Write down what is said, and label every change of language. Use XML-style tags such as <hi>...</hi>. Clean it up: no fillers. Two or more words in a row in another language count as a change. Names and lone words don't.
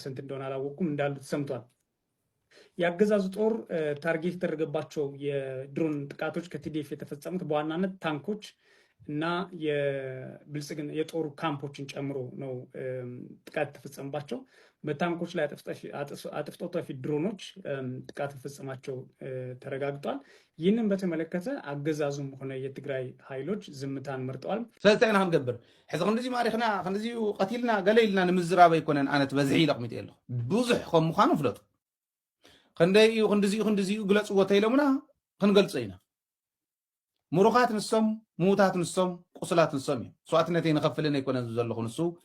<am>ስንት እንደሆነ አላወቁም እንዳሉት ሰምቷል። የአገዛዙ ጦር ታርጌት የተደረገባቸው የድሮን ጥቃቶች ከቲዲኤፍ የተፈጸሙት በዋናነት ታንኮች እና የብልጽግና የጦሩ ካምፖችን ጨምሮ ነው ጥቃት የተፈጸመባቸው። በታንኮች ላይ አጥፍቶ ጠፊ ድሮኖች ጥቃት መፈጸማቸው ተረጋግጧል። ይህንን በተመለከተ አገዛዙም ሆነ የትግራይ ኃይሎች ዝምታን መርጠዋል።</am> <ti>ስለዚህ ክንገብር ሕዚ ክንዲዚ ማሪኽና ክንዲዚ ቀቲልና ገለይልና ንምዝራብ ኣይኮነን ኣነ ትበዝሒ ኢለ ቁሚጥ የለኹ ብዙሕ ከም ምዃኑ ፍለጡ ክንደይ እዩ ክንዲዚ ግለፅዎ ተኢሎምና ክንገልፆ ኢና ሙሩኻት ንሶም ምዉታት ንሶም ቁስላት ንሶም እዮም ስዋዕትነተይ ንኸፍልን ኣይኮነን ዘለኹ ንሱ</ti>